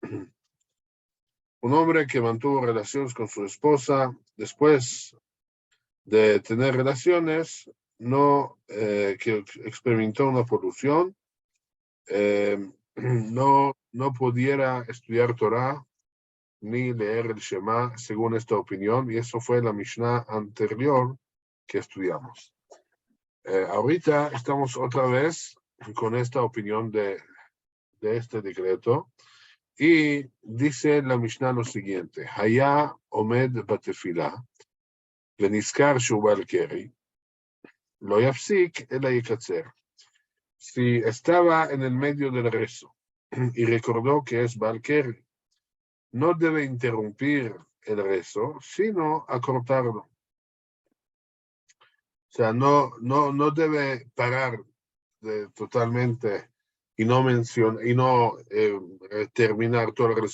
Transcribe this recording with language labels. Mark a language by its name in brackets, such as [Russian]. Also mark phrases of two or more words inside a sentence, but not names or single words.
[Spanish] Un hombre que mantuvo relaciones con su esposa, después de tener relaciones, que experimentó una polución, no pudiera estudiar Torah ni leer el Shema, según esta opinión, y eso fue la Mishnah anterior que estudiamos. Ahorita estamos otra vez con esta opinión de este decreto, y dice la Mishnah lo siguiente: [Hebrew] היה עומד בתפילה, ונזכר שהוא בעל קרי, לא יפסיק אלא יקצר. [Spanish] Si estaba en el medio del rezo y recordó que es Baal Keri, no debe interrumpir el rezo, sino acortarlo. O sea, no debe parar totalmente y no terminar todo el rezo.